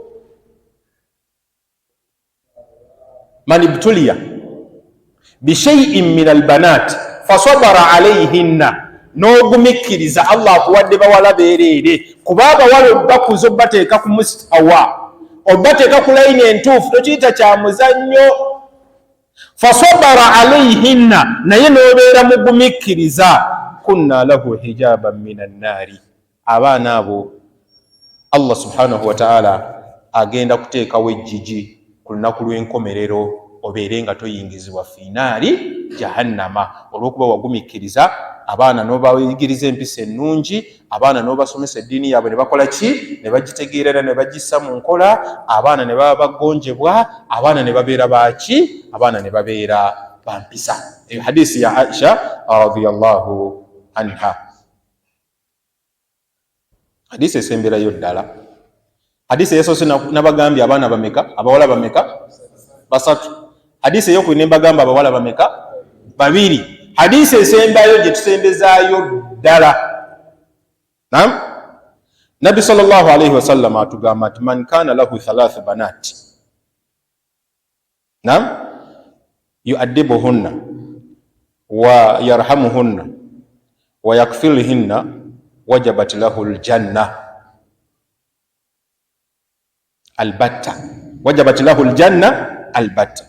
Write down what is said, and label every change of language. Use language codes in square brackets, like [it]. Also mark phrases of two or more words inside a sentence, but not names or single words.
[ar] من ابتلي بشيء من البنات فصبر عليهن, [lg] n'ogumikkiriza Allah akuwadde bawala beereere, kuba abawala obakuza obateeka ku mustawa, obateeka ku layini entuufu, tokiyita kya muzannyo. [ar] فصبر عليهن, [lg] naye n'obeera mugumikkiriza, [ar] كن له حجابا من النار. [lg] Abaana abo Allah [ar] سبحانه وتعالى [lg] agenda kuteekawo ejjiji ku lunaku lw'enkomerero, obeere nga toyingizibwa finaali jahannama, olw'okuba wagumikkiriza abaana n'obayigiriza empisa ennungi, abaana n'obasomesa eddiini yaabwe ne bakola ki? Ne bagitegeerera, ne bagissa mu nkola, abaana ne baba baggonjebwa, abaana ne babeera baki? Abaana ne babeera bampisa. Hadisi ya Aisha [ar] رضي الله عنها. [lg] Hadisi esemberayo ddala. Hadisi eyasoose nabagambye abaana bameka? Abawala bameka? Basatu. Hadisi ey'okubiri ne mbagamba abawala bameka? babiri. Hadisi esembayo gye tusembezaayo ddala. [ar] نعم، نبي صلى الله عليه وسلم [lg] atugamba nti [ar] من كان له ثلاث بنات، نعم، يؤدبهن ويرحمهن ويكفلهن وجبت له الجنة البتة، وجبت له الجنة البتة, wajabat lahu aljanna albatta.